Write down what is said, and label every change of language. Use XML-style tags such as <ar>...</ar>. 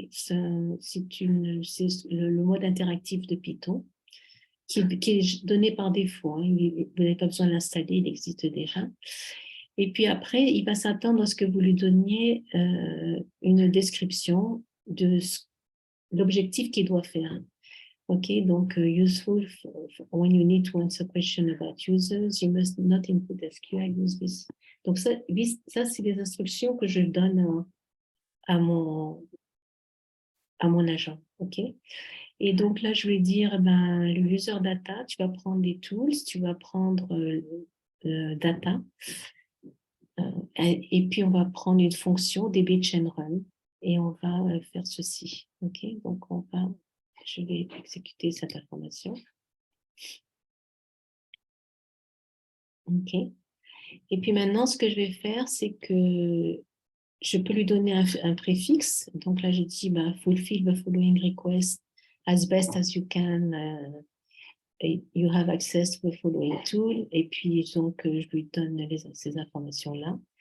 <fr>C'est le mode interactif de Python qui est donné par défaut. Hein. Vous n'avez pas besoin de l'installer, il existe déjà. Et puis après, il va s'attendre à ce que vous lui donniez une description de l'objectif qu'il doit faire.</fr> <en>OK, donc useful when you need to answer question about users, you must not input SQL, use this.</en> <fr>Donc ça c'est des instructions que je donne à mon agent. OK. Et donc là, je vais dire, le user data, tu vas prendre des tools, tu vas prendre data, et puis on va prendre une fonction dbChainRun et on va faire ceci. OK, donc je vais exécuter cette information. OK. Et puis maintenant, ce que je vais faire, c'est que je peux lui donner un préfixe. Donc là, je dis</fr> <en>fulfill the following request as best as you can. You have access to the following tool.</en> <fr>Et puis, donc, je lui donne ces informations-là.</fr>